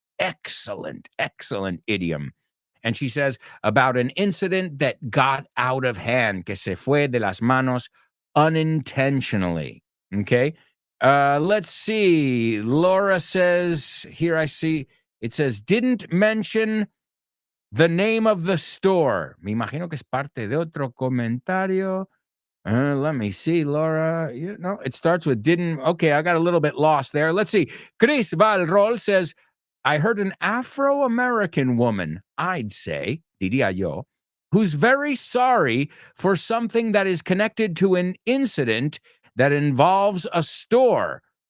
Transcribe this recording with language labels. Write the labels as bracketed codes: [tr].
[en] Excellent, excellent idiom. And she says about an incident that got out of hand, [es] que se fue de las manos [en] unintentionally. Okay. Let's see. Laura says, here I see, it says, didn't mention the name of the store. [es] Me imagino que es parte de otro comentario. [en] Let me see, Laura. It starts with didn't. Okay, I got a little bit lost there. Let's see. Chris Valrol says, I heard an Afro-American woman, I'd say, [es] diría yo, [en] who's very sorry for something that is connected to an incident that involves a store.